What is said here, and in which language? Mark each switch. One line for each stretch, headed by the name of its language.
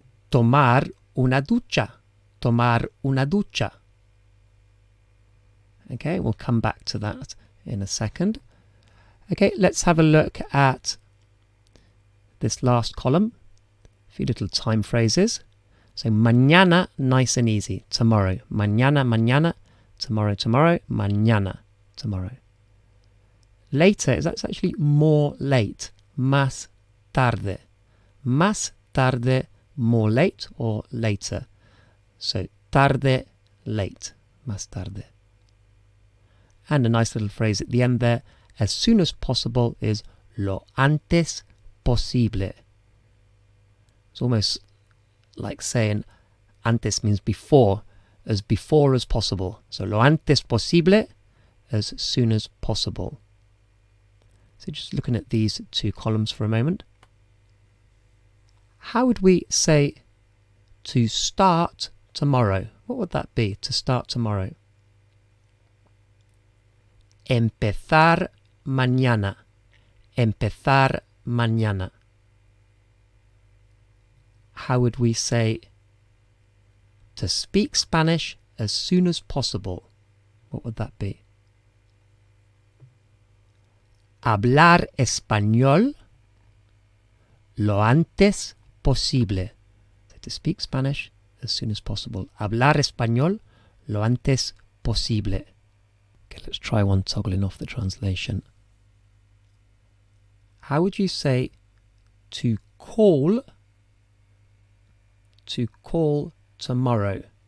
Spanish: Tomar una ducha. Tomar una ducha.
English: Okay, we'll come back to that in a second. Okay, let's have a look at this last column. A few little time phrases. So
Spanish: mañana,
English: nice and easy, tomorrow.
Spanish: Mañana, mañana,
English: tomorrow, tomorrow,
Spanish: mañana,
English: tomorrow. Later is that's actually more late.
Spanish: Más tarde. Más tarde,
English: more late or later. So tarde, late.
Spanish: Más tarde.
English: And a nice little phrase at the end there, as soon as possible, is
Spanish: lo antes posible.
English: It's almost like saying
Spanish: antes
English: means before as possible. So
Spanish: lo antes posible,
English: as soon as possible. So just looking at these two columns for a moment. How would we say to start tomorrow? What would that be, to start tomorrow?
Spanish: Empezar mañana. Empezar mañana.
English: How would we say to speak Spanish as soon as possible? What would that be?
Spanish: Hablar español lo antes posible.
English: So to speak Spanish as soon as possible.
Spanish: Hablar español lo antes posible.
English: Okay, let's try one toggling off the translation. How would you say to call tomorrow?